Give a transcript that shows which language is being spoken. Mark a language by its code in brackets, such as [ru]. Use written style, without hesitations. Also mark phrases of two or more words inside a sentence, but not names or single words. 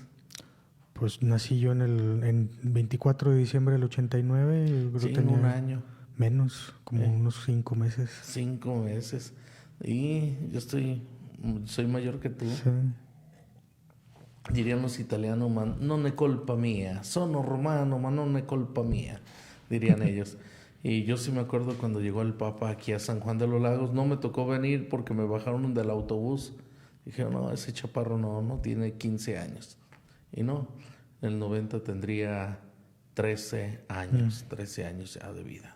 [es] Pues nací yo en 24 de diciembre del 89. Sí, tenía un año. Menos, como unos 5 meses. 5 meses. Y yo soy mayor que tú. Sí. Dirían los italianos, [it] non è colpa mía, sono romano, ma non è colpa mía, [es] dirían ellos. Y yo sí me acuerdo cuando llegó el Papa aquí a San Juan de los Lagos, no me tocó venir porque me bajaron del autobús. Dijeron, no, ese chaparro no tiene 15 años. Y no, en el 90 tendría 13 años, 13 años ya de vida.